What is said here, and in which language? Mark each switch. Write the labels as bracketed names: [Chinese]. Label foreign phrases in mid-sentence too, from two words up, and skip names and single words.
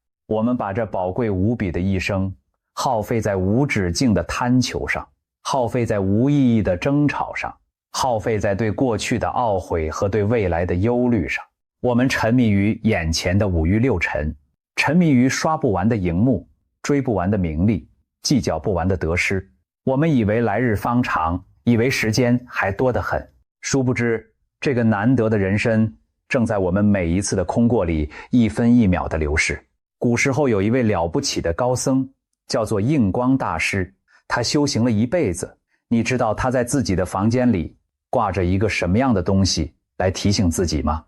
[Chinese] 我們把這寶貴無比的一生耗費在無止境的貪求上，耗費在無意義的爭吵上，耗費在對過去的懊悔和對未來的憂慮上。我們沉迷於眼前的五欲六塵，沉迷於刷不完的熒幕，追不完的名利，計較不完的得失。我們以為來日方長，以為時間還多得很，殊不知這個難得的人生正在我們每一次的空過裡一分一秒的流逝。古時候有一位了不起的高僧，叫做印光大師，他修行了一輩子。你知道他在自己的房間裡掛着一個什麼樣的東西來提醒自己嗎？